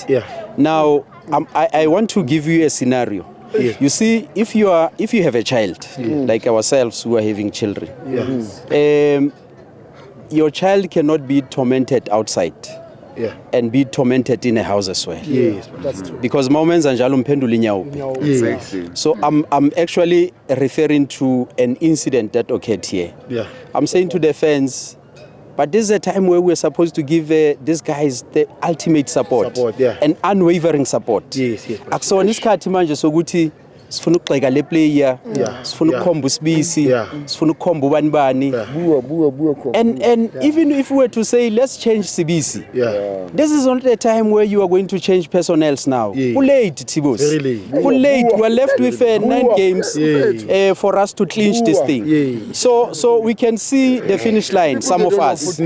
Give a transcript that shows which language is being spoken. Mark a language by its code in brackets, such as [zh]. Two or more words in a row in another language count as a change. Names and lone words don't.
[en] Now, I want to give you a scenario. You see, if you have a child, like ourselves who are having children, your child cannot be tormented outside. And be tormented in a house as well. That's true. Because moments [zu] anjalo mphendula inyawubi. [en] So I'm actually referring to an incident that occurred here. I'm saying to the fans, but this is a time where we're supposed to give these guys the ultimate support and unwavering support. [zu] Akusona isikhathi manje sokuthi sifuna ukugxeka le player, sifuna ukukhomba usibisi, sifuna ukukhomba ubani bani. [en] And even if we were to say let's change Sibisi, this is not the time where you are going to change personnels now. Too late, Tibos. Too late. We're left with 9 games for us to clinch this thing. So we can see the finish line, some of us.